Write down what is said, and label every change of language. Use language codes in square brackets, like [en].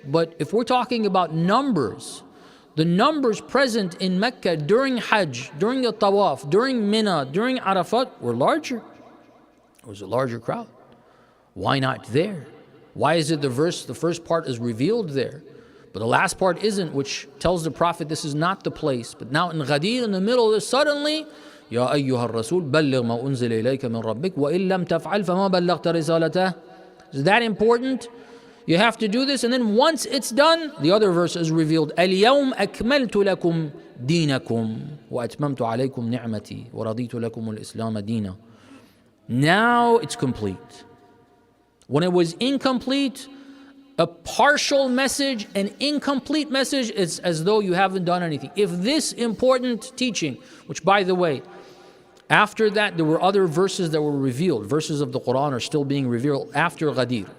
[en] But if we're talking about numbers, the numbers present in Mecca during Hajj, during the Tawaf, during Mina, during Arafat were larger. It was a larger crowd. Why not there? Why is it the first part is revealed there, but the last part isn't, which tells the Prophet this is not the place. But now in Ghadeer, in the middle of this, suddenly, [ar] يا أيها الرسول بلغ ما أنزل إليك من ربك وإن لم تفعل فما بلغت رسالته. [en] Is that important? You have to do this, and then once it's done, the other verse is revealed. [ar] اليوم أكملت لكم دينكم وأتممت عليكم نعمتي ورضيت لكم الإسلام دينا. [en] Now it's complete. When it was incomplete, a partial message, an incomplete message, it's as though you haven't done anything. If this important teaching, which by the way, after that there were other verses that were revealed, verses of the Quran are still being revealed after Ghadeer.